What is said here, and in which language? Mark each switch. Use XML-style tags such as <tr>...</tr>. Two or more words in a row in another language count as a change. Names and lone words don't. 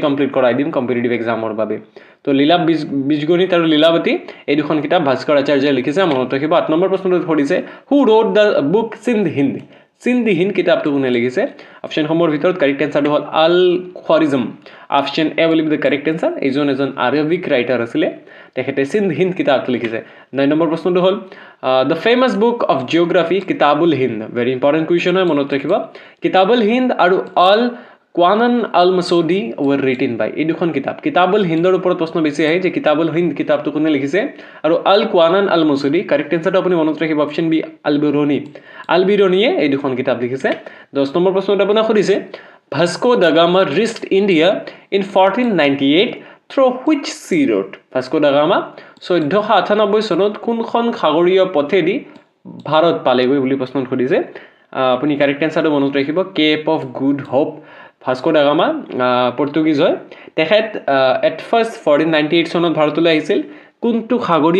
<as>কমপ্লিট কৰাই দিম</as> <en>competitive exam</en> <as>বাবে তো বীজগণিত আৰু লীলাৱতী এই দুখন কিতাপ ভাস্কৰ আচাৰ্যই লিখিছে মনত ৰাখিব 8 নম্বৰ প্ৰশ্নটো সুধিছে</as> <en>who wrote the book</en> <as>সিন্ধি হিন্দ কিতাপটো কোনে লিখিছে অপশন সমূহৰ ভিতৰত</as> <en>correct answer</en> <as>হ'ল আল খোৱাৰিজম</as> <en>option A will be the correct answer</en> <as>এজন</as> <en>Arabic writer</en> <as>আছিল তেখেতে সিন্ধ হিন্দ কিতাপটো লিখিছে 9 নম্বৰ প্ৰশ্নটো হ'ল</as> <en>the famous book of geography</en> <as>কিতাবুল হিন্দ</as> <en>very important question</en> <as>হয় মনত ৰাখিব কিতাবুল হিন্দ আৰু আল কোৱানান আল মাসুদি</as> <en>were written by</en> <as>এই দুখন কিতাবুল হিন্দৰ ওপৰত প্ৰশ্ন বেছি আহে যে কিতাবুল হিন্দ কিতাপটো কোনে লিখিছে আৰু আল কোৱানান আল মাসুদি</as> <en>correct answer</en> <as>আপুনি মনত ৰাখিব</as> <en>option B</en> <as>আলবিৰনিয়ে এই দুখন কিতাপ লিখিছে 10 নম্বৰ প্ৰশ্নটো আপোনাক সুধিছে ভাস্কো দা গামা</as> <en>reached India in 1498 through which sea route</en> <as>ভাস্কো দা গামা 1498 চনত কোনখন সাগৰীয় পথেদি ভাৰত পালেগৈ বুলি প্ৰশ্ন সুধিছে আপুনি</as> <en>correct answer</en> <as>মনত ৰাখিব কেপ অফ গুড হোপ ভাস্কো দা গামা পৰ্তুগীজ হয় তেখেত</as> <en>at first</en> <as>1498 চনত ভাৰতলৈ আহিছিল কোনটো সাগৰীয়</as>